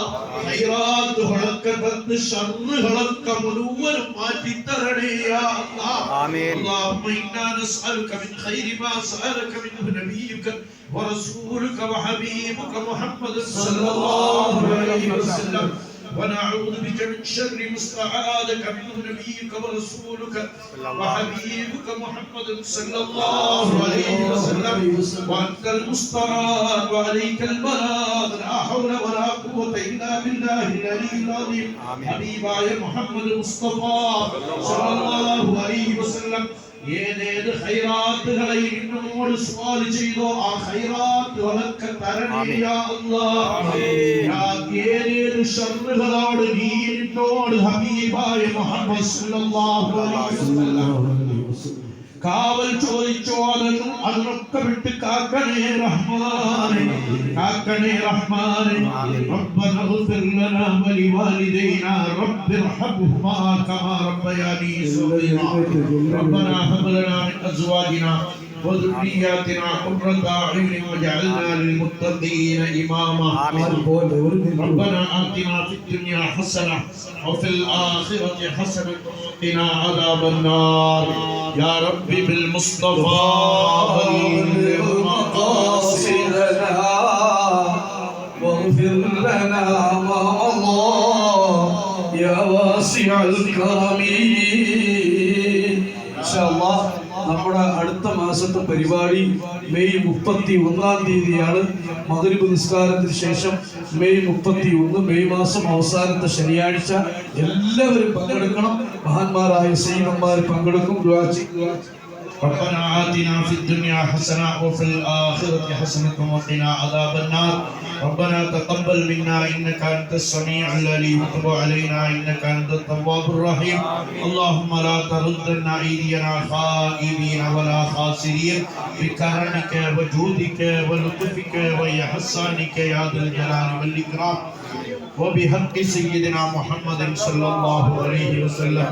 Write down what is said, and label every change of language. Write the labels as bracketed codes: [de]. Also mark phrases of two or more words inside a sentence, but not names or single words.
[ml] ഖൈറാത്തുകളൊക്കെ തന്ന് ശർറുകളൊക്കെ മുഴുവനും മാറ്റി തരണേ [ar] يا الله. [ml] ആമീൻ. [ar] اللهم إنا نسألك من خير ما سألك منه نبيك ورسولك وحبيبك محمد صلى الله عليه وسلم ونعوذ بك من شر ما استعاذك منه نبيك ورسولك وحبيبك محمد صلى الله عليه وسلم وأنت المستعان وعليك البلاغ لا حول ولا قوة إلا بالله العلي العظيم. [ml] حبيباയ മുഹമ്മദ് മുസ്തഫ [ar] صلى الله عليه وسلم [ml] ഏതേത് ഖൈറാത്തുകളെ നിന്നോട് സ്വാൽ ചെയ്തോ ആ ഖൈറാത്തുകളൊക്കെ തരണേ [ar] يا الله. [ml] ഏതേത് ശർറുകളോട് നീ നിന്നോട് ഹബീബായ മുഹമ്മദ് [ar] صلى الله عليه وسلم [ml] കാവൽ ചോദിച്ചോ അതിനൊക്കെ വിട്ട് കാക്കണേ റഹ്മാനെ, കാക്കണേ റഹ്മാനെ. [ar] ربنا اغفر لنا ولوالدينا رب ارحمهما كما ربياني صغيرا. ربنا هب لنا من أزواجنا وذرياتنا قرة أعين واجعلنا للمتقين إماما. ربنا آتنا في الدنيا حسنة وفي الآخرة حسنة وقنا عذاب النار. يا ربي بالمصطفى بلغ مقاصدنا واغفر لنا ما مضى يا واسع الكرم. إن شاء الله [ml] നമ്മുടെ അടുത്ത മാസത്തെ പരിപാടി മെയ് 31-ാം തീയതിയാണ്. മഗ്രിബ് നിസ്കാരത്തിന് ശേഷം മെയ് 31, മെയ് മാസം അവസാനത്തെ ശനിയാഴ്ച എല്ലാവരും പങ്കെടുക്കണം. മഹാന്മാരായ സയ്യിദന്മാർ പങ്കെടുക്കും. ദുആ ചെയ്യുക. [ar] ربنا آتنا في الدنيا حسنة وفي الآخرة حسنة وقنا عذاب النار. ربنا تقبل منا إنك أنت السميع العليم وتب علينا إنك أنت التواب الرحيم. اللهم لا تردنا أيدينا خائبين ولا خاسرين بكرمك وجودك ولطفك وإحسانك يا ذا الجلال والإكرام وبحق سيدنا محمد صلى الله عليه وسلم.